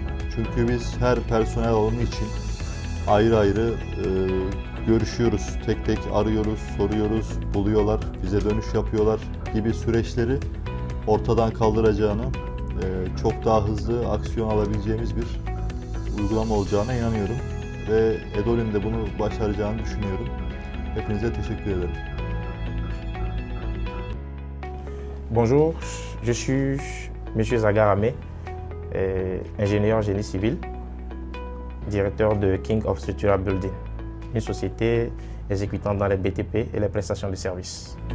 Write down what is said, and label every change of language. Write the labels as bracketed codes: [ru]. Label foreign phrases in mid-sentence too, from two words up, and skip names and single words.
[tr] Çünkü biz her personel alımı için ayrı ayrı görüşüyoruz, tek tek arıyoruz, soruyoruz, buluyorlar, bize dönüş yapıyorlar gibi süreçleri ortadan kaldıracağını, çok daha hızlı aksiyon alabileceğimiz bir uygulama olacağına inanıyorum. Ve Edole'nin de bunu başaracağını düşünüyorum. Hepinize teşekkür ederim. [fr] Bonjour, je suis M. Zagar Amé, ingénieur génie civil, directeur de King of Structural Building, une société exécutant dans les BTP et les prestations de services.